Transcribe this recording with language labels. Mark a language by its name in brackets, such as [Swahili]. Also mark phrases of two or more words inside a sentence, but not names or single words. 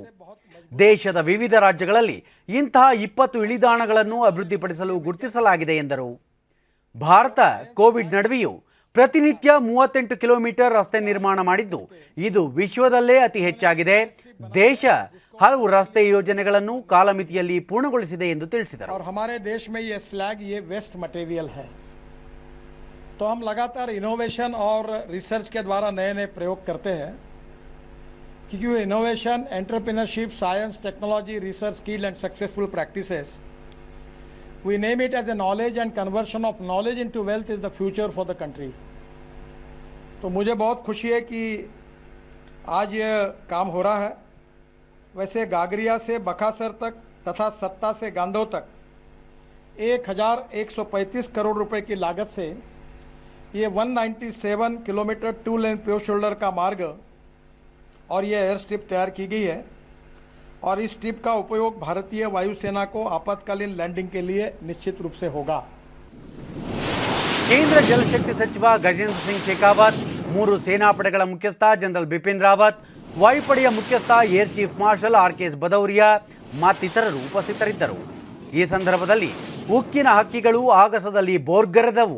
[Kannada] ದೇಶದ ವಿವಿಧ ರಾಜ್ಯಗಳಲ್ಲಿ ಇಂತಹ 20 ಇಳಿದಾಣಗಳನ್ನು ಅಭಿವೃದ್ಧಿಪಡಿಸಲು ಗುರುತಿಸಲಾಗಿದೆ ಎಂದರು. ಭಾರತ ಕೋವಿಡ್ ನಡುವೆಯೂ ಪ್ರತಿನಿತ್ಯ 38 ಕಿಲೋಮೀಟರ್ ರಸ್ತೆ ನಿರ್ಮಾಣ ಮಾಡಿದ್ದು ಇದು ವಿಶ್ವದಲ್ಲೇ ಅತಿ ಹೆಚ್ಚಾಗಿದೆ. ದೇಶ ಹಲವು ರಸ್ತೆ ಯೋಜನೆಗಳನ್ನು ಕಾಲಮಿತಿಯಲ್ಲಿ ಪೂರ್ಣಗೊಳಿಸಿದೆ ಎಂದು ತಿಳಿಸಿದರು. [Hindi] हमारे देश में ये स्लैग ये [English] waste material [Hindi] है, तो हम लगातार इनोवेशन और रिसर्च के द्वारा नए नए प्रयोग करते हैं, क्योंकि [English] innovation, entrepreneurship, science, technology, research, skill and successful practices, we name it as a knowledge and conversion of knowledge into wealth is the future for the country. [Hindi] तो मुझे बहुत खुशी है कि आज ये काम हो रहा है. वैसे गागरिया से बकासर तक तथा सत्ता से गांधो तक 1135 करोड़ रुपए की लागत से ये 197 किलोमीटर 2 [English] lane pure shoulder [Hindi] का मार्ग और ये [English] air strip [Hindi] तैयार की गई है और इस स्ट्रिप का उपयोग भारतीय वायुसेना को आपातकालीन लैंडिंग के लिए निश्चित रूप से होगा. [Kannada] ಕೇಂದ್ರ ಜಲಶಕ್ತಿ ಸಚಿವ ಗಜೇಂದ್ರ ಸಿಂಗ್ ಶೇಖಾವತ್, 3 ಸೇನಾಪಡೆಗಳ ಮುಖ್ಯಸ್ಥ ಜನರಲ್ ಬಿಪಿನ್ ರಾವತ್, ವಾಯುಪಡೆಯ ಮುಖ್ಯಸ್ಥ [English] Air Chief Marshal [Kannada] RKS ಭದೌರಿಯಾ ಮತ್ತಿತರರು ಉಪಸ್ಥಿತರಿದ್ದರು. ಈ ಸಂದರ್ಭದಲ್ಲಿ ಉಕ್ಕಿನ ಹಕ್ಕಿಗಳು ಆಗಸದಲ್ಲಿ ಬೋರ್ಗರೆದವು.